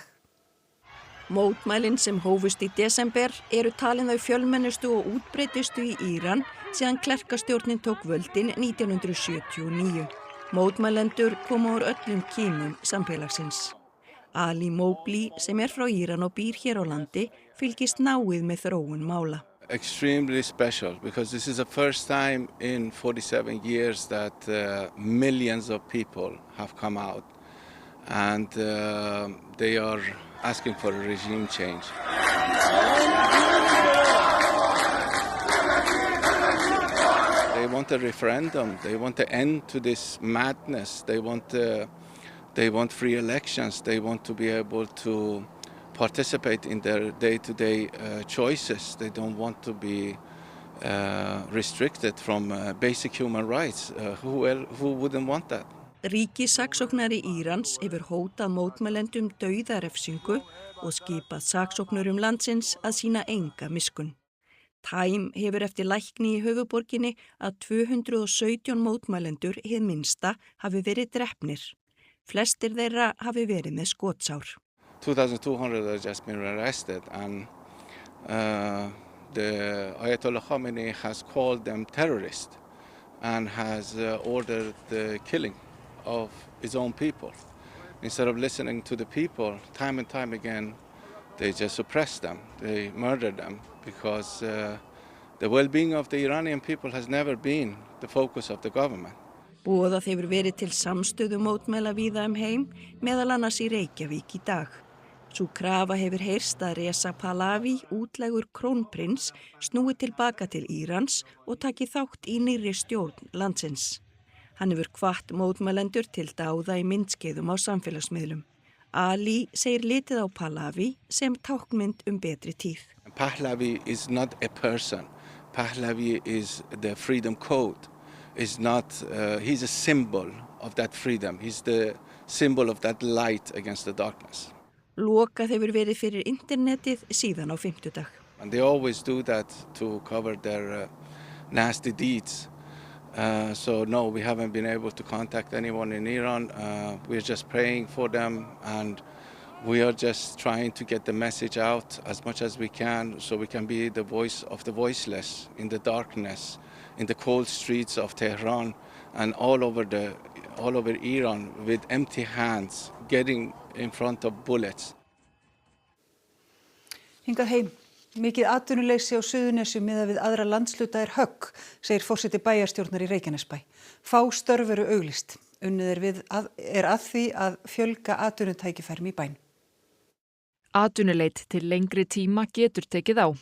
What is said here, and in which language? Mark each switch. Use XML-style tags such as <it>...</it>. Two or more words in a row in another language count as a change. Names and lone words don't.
<is>Mótmælin sem hófust í desember eru talin þau fjölmennustu og útbreiddustu í Íran síðan klerkastjórnin tók völdin 1979. Mótmælendur koma úr öllum kímum samfélagsins. Ali Mobley sem frá Íran og býr hér á landi fylgist náið með þróun mála.</is> <en>Extremely special because this is the first time in 47 years that millions of people have come out and they are asking for a regime change. They want a referendum, they want an end to this madness, they want free elections, they want to be able to participate in their day-to-day choices. They don't want to be restricted from basic human rights. Who wouldn't want that?</en> <is>Ríkissaksóknari Írans hefur hótað mótmælendum dauðarefsingu og skipað saksóknurum landsins að sýna enga miskunn. Time hefur eftir lækni í höfuðborginni að 217 mótmælendur hið minnsta hafi verið drepnir. Flestir þeirra hafi verið með skotsár.</is> <en>2,200 have just been arrested and the Ayatollah Khamenei has called them terrorists and has ordered the killing of his own people. Instead of listening to the people, time and time again, they just suppress them, they murder them because the well-being of the Iranian people has never been the focus of the government.</en> <is>Boðað hefur verið til samstöðu mótmæla víða heim, meðal annars í Reykjavík í dag. Sú krafa hefur heyrst að Reza Pahlavi, útlægur krónprins, snúi tilbaka til Írans og taki þátt í nýrri stjórn landsins. Hann hefur hvatt mótmælendur til dáða í myndskeiðum á samfélagsmiðlum. Ali segir litið á Pahlavi sem táknmynd betri tíð.</is> <en>Pahlavi is not a person. Pahlavi is the freedom code. He's a symbol of that freedom. He's the symbol of that light against the darkness.</en> <is>Lokað hefur verið fyrir internetið síðan á fimmtudag.</is> <en>And they always do that to cover their nasty deeds. So no, we haven't been able to contact anyone in Iran. We're just praying for them and we are just trying to get the message out as much as we can so we can be the voice of the voiceless in the darkness, in the cold streets of Tehran and all over Iran with empty hands, getting in front of bullets.</en> <is>Hingað heim. Mikið atvinnuleysi á Suðurnesjum miðað við aðra landshluta högg, segir forseti bæjarstjórnar í Reykjanesbæ. Fá störf eru auglýst. Unnið er að því að fjölga atvinnutækifærum í bænum. Atvinnuleit til lengri tíma getur tekið á.</is>